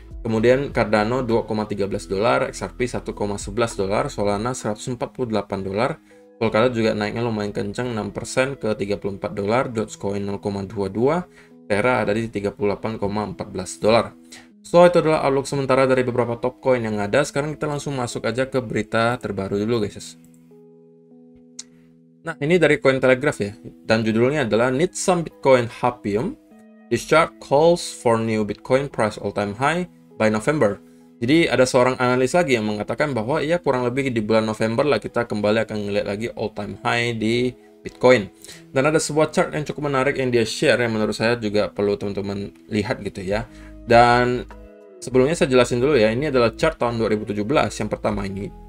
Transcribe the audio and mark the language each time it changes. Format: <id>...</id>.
<id>Kemudian Cardano $2,13, XRP $1,11, Solana $148, Polkadot juga naiknya lumayan kenceng 6% ke $34, Dogecoin 0,22, Terra ada di $38,14. So, itu adalah outlook sementara dari beberapa top coin yang ada. Sekarang kita langsung masuk aja ke berita terbaru dulu guys. Nah, ini dari Cointelegraph ya. Dan judulnya adalah</id> <en>Need Some Bitcoin Hopium. This chart calls for new Bitcoin price all-time high by November.</en> <id>Jadi ada seorang analis lagi yang mengatakan bahwa ya kurang lebih di bulan November lah kita kembali akan ngeliat lagi all-time high di Bitcoin. Dan ada sebuah chart yang cukup menarik yang dia share yang menurut saya juga perlu teman-teman lihat gitu ya. Dan sebelumnya saya jelasin dulu ya, ini adalah chart tahun 2017 yang pertama ini.</id>